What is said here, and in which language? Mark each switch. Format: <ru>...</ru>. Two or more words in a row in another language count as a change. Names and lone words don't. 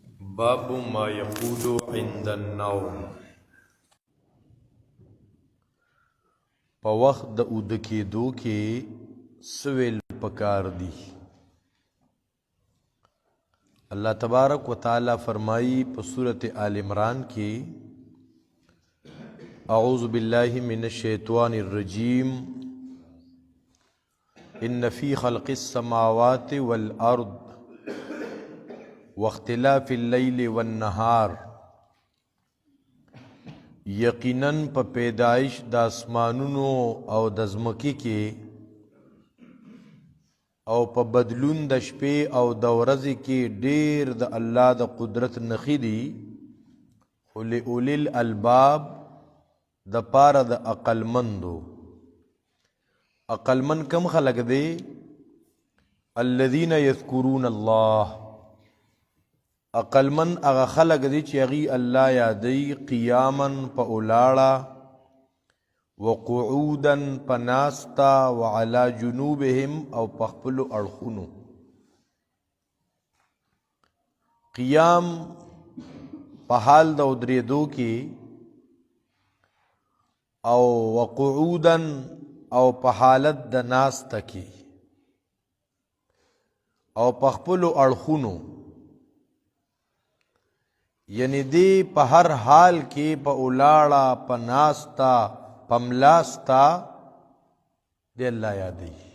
<ar>باب ما يقول عند النوم.</ar> <ps>په وخت د اوده کېدو کې سویل پکار دی.</ps> <ar>الله تبارک و تعالی</ar> <ps>فرمائی په سورت آل عمران کې</ps> <ar>اعوذ باللہ من الشیطان الرجیم ان فی خلق السماوات والارض واختلاف اللیل والنهار،</ar> <ps>یقیناً په پیدائش د اسمانونو او د ځمکې کې او په بدلون د شپې او د ورځې کې ډیر د الله د قدرت نښې دي، خو</ps> <ar>لأولی الالباب</ar> <ps>د پاره د عقلمندو. عقلمند کم خلق دی؟</ps> <ar>الذین یذکرون الله.</ar> <ps>عقلمند هغه خلق دی چې هغوی الله یادوي قیاما په ولاړه، وقعودا په ناسته،</ps> <ar>وعلى جنوبهم</ar> <ps>او په خپلو اړخونو. قیام په حال د ودرېدو کې، او وقعودا او په حالت د ناسته کې، او په خپلو اړخونو، یعنی دی په هر حال کې په ولاړه، په ناسته، په ملاسته دی الله یادوي.</ps>